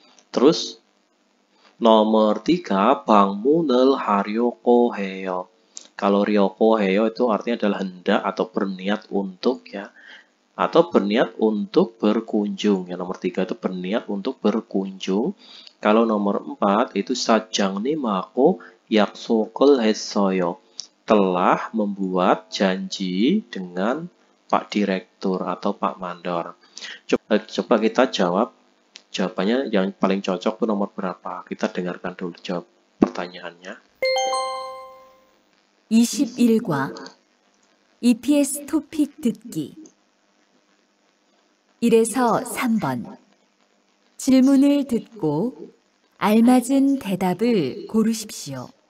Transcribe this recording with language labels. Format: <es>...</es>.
<id>Terus nomor 3,</id> <ko>방문을 하려고 해요.</ko> <id>Kalau ryoko heyo itu artinya adalah hendak atau berniat untuk ya. Atau berniat untuk berkunjung. Yang nomor 3 itu berniat untuk berkunjung. Kalau nomor 4 itu</id> <ko>사장님하고 약속을 했어요.</ko> <id>Telah membuat janji dengan Pak Direktur atau Pak Mandor. Coba kita jawab. Jawabannya yang paling cocok itu nomor berapa? Kita dengarkan dulu jawab pertanyaannya.</id> <ko>21과 EPS 토픽 듣기 1에서 3번 질문을 듣고 알맞은 대답을 고르십시오.</ko>